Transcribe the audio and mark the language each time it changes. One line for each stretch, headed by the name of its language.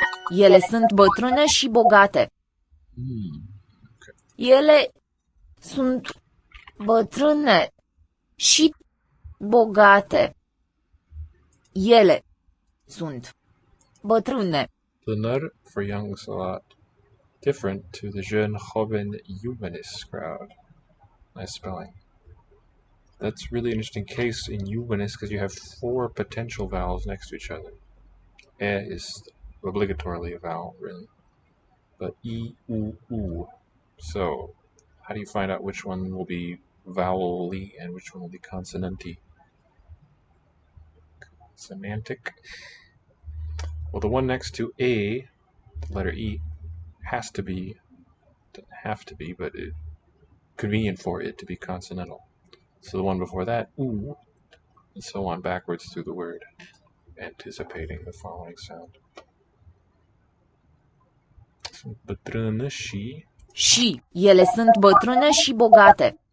Romanian: Ele sunt bătrâne și bogate.
English: Okay.
Romanian: Ele sunt bătrâne și bogate. Ele sunt bătrâne.
English: Tânăr for young is a lot different to the jeune, joven, juvenis crowd. Nice spelling. That's really interesting case in juvenis because you have 4 potential vowels next to each other. E is obligatorily a vowel, really. But I, U, U. So, how do you find out which one will be vowel-y and which one will be consonant-y? Semantic. Well, the one next to A, the letter E, has to be, doesn't have to be, but it's convenient for it to be consonantal. So the one before that, U, and so on backwards through the word, anticipating the following sound.
Romanian: Bătrână și Și ele sunt bătrâne și bogate.